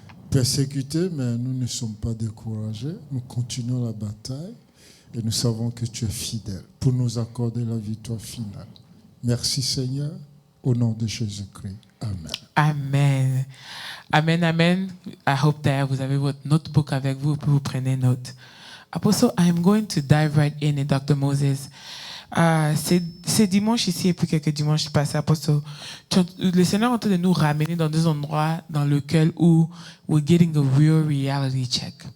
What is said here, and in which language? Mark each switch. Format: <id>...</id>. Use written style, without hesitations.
<fr>Persécutés, mais nous ne sommes pas découragés. Nous continuons la bataille et nous savons que tu es fidèle pour nous accorder la victoire finale. Merci Seigneur, au nom de Jésus-Christ. Amen. Amen. Amen, amen.</fr> <en>I hope that</en> <fr>vous avez votre notebook avec vous, puis vous prenez note.</fr> <en>Apostle, I am going to dive right in, Dr. Moses.</en> <fr>C'est dimanche ici et puis quelques dimanches passés, Apostle. Le Seigneur est en train de nous ramener dans des endroits dans lesquels où</fr> <en>we're getting a real reality check.</en>